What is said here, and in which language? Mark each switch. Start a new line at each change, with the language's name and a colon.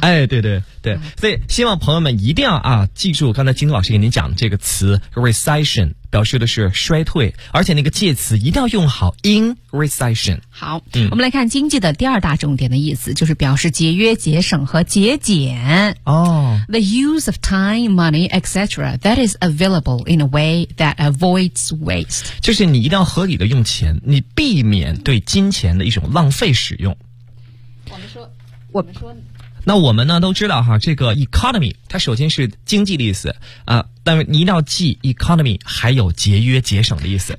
Chinese: 哎，对对对，所以希望朋友们一定要记住刚才金老师给您讲的这个词 recession。表示的是衰退，而且那个介词一定要用好 in recession。好，我们来看经济的第二大重点的意思，就是表示节约、节省和节俭。
English: The use of time, money, etc. that is available in a way that avoids waste.
Chinese: 就是你一定要合理的用钱，你避免对金钱的一种浪费使用。我们说那我们呢都知道哈，这个 economy 它首先是经济的意思啊，但是你一定要记 economy 还有节约节省的意思。